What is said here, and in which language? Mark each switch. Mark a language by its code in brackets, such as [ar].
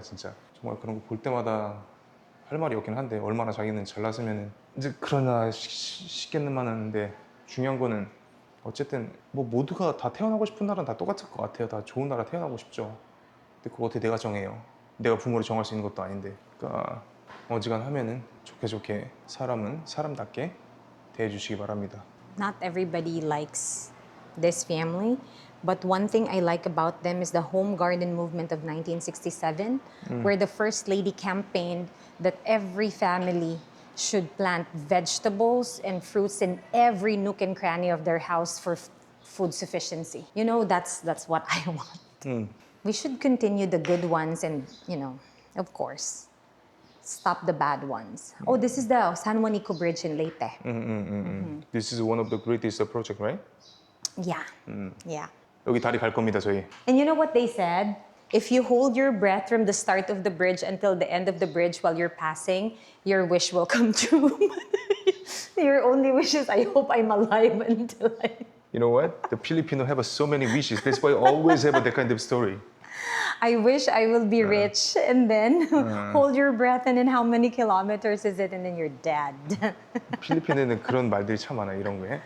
[ko] 진짜 정말 그런 거 볼 때마다 할 말이 없긴 한데 얼마나 자기는 잘났으면 이제 그러나 싶겠는만 하는데 중요한 거는 어쨌든 뭐 모두가 다 태어나고 싶은 나라는 다 똑같을 것 같아요. 다 좋은 나라 태어나고 싶죠. 근데 그거 어떻게 내가 정해요? 내가 부모를 정할 수 있는 것도 아닌데. 그러니까 어지간하면은 좋게 좋게 사람은 사람답게 대해주시기 바랍니다. [en] Not everybody likes this family, but one thing I like about them is the Home Garden movement of 1967, where the First Lady campaigned that every family should plant vegetables and fruits in every nook and cranny of their house for food sufficiency. You know, that's what I want. We should continue the good ones and, of course, stop the bad ones. Oh, this is the San Juanico Bridge in Leyte. This is one of the greatest project, right? Yeah. Yeah. [ko] 여기 다리 갈 겁니다, 저희. [en] And you know what they said? If you hold your breath from the start of the bridge until the end of the bridge while you're passing, your wish will come true. Your only wish is, I hope I'm alive until I... You know what? The Filipino have so many wishes. That's why I always have that kind of story. I wish I will be rich, and then hold your breath, and then how many kilometers is it, and then you're dead. [ko] 필리핀에는 그런 말들이 참 많아요, 이런 거에.